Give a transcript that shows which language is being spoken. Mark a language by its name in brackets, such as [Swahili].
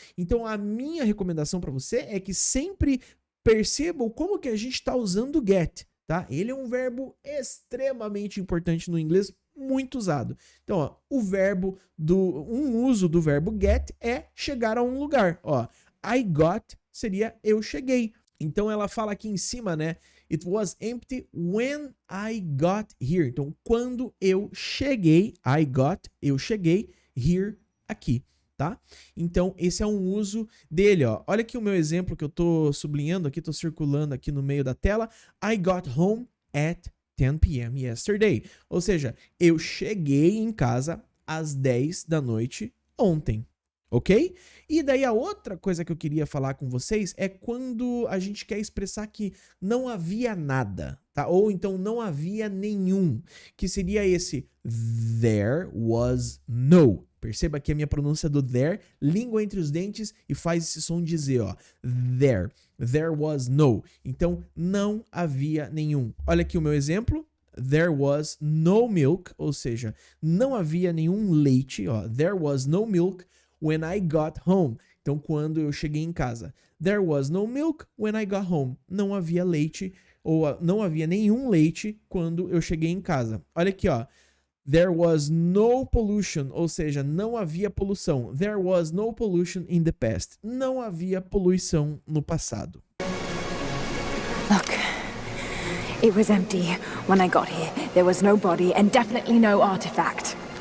[Portuguese] Então, a minha recomendação para você é que sempre percebam como que a gente está usando o get, tá? Ele é um verbo extremamente importante no inglês, muito usado. Então, ó, um uso do verbo get é chegar a um lugar, ó. [English] I got [Portuguese] seria eu cheguei. Então ela fala aqui em cima, né? [English] It was empty when I got here. [Portuguese] Então, quando eu cheguei, eu cheguei, here, aqui, tá? Então, esse é um uso dele, ó. Olha aqui o meu exemplo que eu tô sublinhando aqui, tô circulando aqui no meio da tela. [English] I got home at 10 p.m. yesterday. [Portuguese] Ou seja, eu cheguei em casa às 10 da noite ontem. Ok? E daí a outra coisa que eu queria falar com vocês é quando a gente quer expressar que não havia nada, tá? Ou então não havia nenhum, que seria esse there was no. Perceba que a minha pronúncia do there, língua entre os dentes e faz esse som de Z, ó. [English] There was no. [Portuguese] Então, não havia nenhum. Olha aqui o meu exemplo. [English] There was no milk, [Portuguese] ou seja, não havia nenhum leite, ó. [English] There was no milk when I got home. [Portuguese] Então, quando eu cheguei em casa. [English] There was no milk when I got home. [Portuguese] Não havia leite, ou não havia nenhum leite quando eu cheguei em casa. Olha aqui, ó. [English] There was no pollution, [Portuguese] ou seja, não havia poluição. [English] There was no pollution in the past. [Portuguese] Não havia poluição no passado. [English] Look, it was empty when I got here. There was no body and definitely no artifact.